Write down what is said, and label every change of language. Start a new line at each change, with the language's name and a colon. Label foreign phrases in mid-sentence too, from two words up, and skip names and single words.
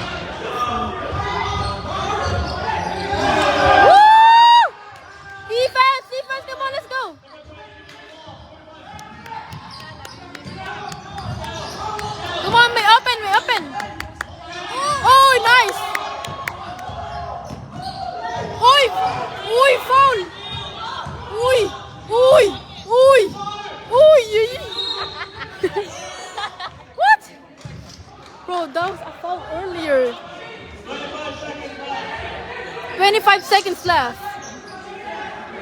English: Woo! Defense! Defense! Come on, let's go! Come on, may open! May open! Oh, nice! Uy! Uy, foul! Uy! Uy! Uy! Uy! What? Bro, that was a foul earlier. 25 seconds left.